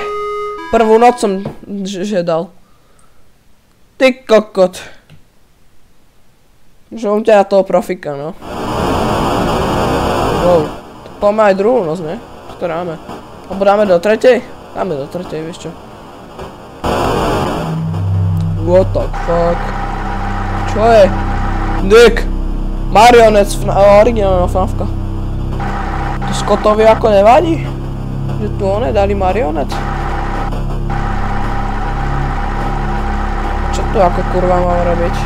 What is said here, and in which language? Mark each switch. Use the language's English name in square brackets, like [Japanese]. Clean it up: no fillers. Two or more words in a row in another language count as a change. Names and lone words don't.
[Slovak] Prvú noc som žedal. Ty kokot. Že ťa na toho profika, no. Wow. Poďme aj druhú noc, ne? Čo to dáme? Alebo dáme do tretej? Dáme do tretej, vieš čo. [English] What the fuck? [Slovak] Čo je? Dick! Marionec, originálna FNAFka. To Scottovi ako nevadí? Že tu one dali marionet? Čo tu ako kurva mám robiť?